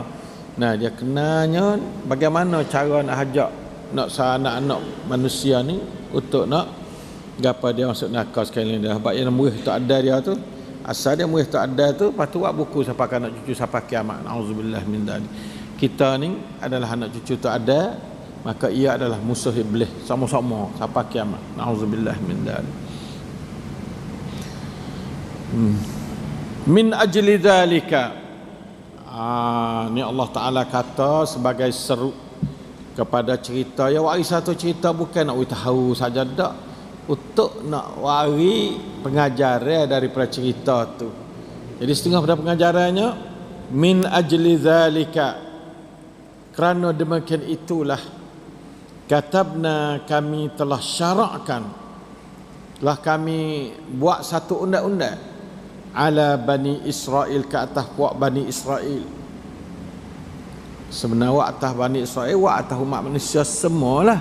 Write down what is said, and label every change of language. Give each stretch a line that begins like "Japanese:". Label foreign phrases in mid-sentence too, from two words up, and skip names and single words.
Malay: Dia kenanya bagaimana cara nak hajak nak anak-anak manusia ni untuk nak gapa dia masuk neraka sekali dah. Sebab yang murid tak ada dia tu, asal dia murid tak ada tu, lepas tu buat buku sampai anak cucu sampai kiamat.
Arabic: أعوذ بالله من ذلك.
Malay: Kita ni adalah anak cucu tak ada, maka ia adalah musuh iblis sama-sama sampai kiamat.
Arabic: أعوذ بالله من ذلك. من أجل ذلك,
Malay: ni Allah Ta'ala kata sebagai seru kepada cerita. Ya wari satu cerita bukan nak tahu saja dak, untuk nak wari pengajaran daripada cerita tu. Jadi setengah pada pengajarannya,
Arabic: من أجل ذلك,
Malay: kerana demikian itulah, katabna, kami telah syarakkan, telah kami buat satu undang-undang, ala Bani Israel, ke atas puak Bani Israel. Sebenarnya wak atas Bani Israel, wak atas umat manusia semualah.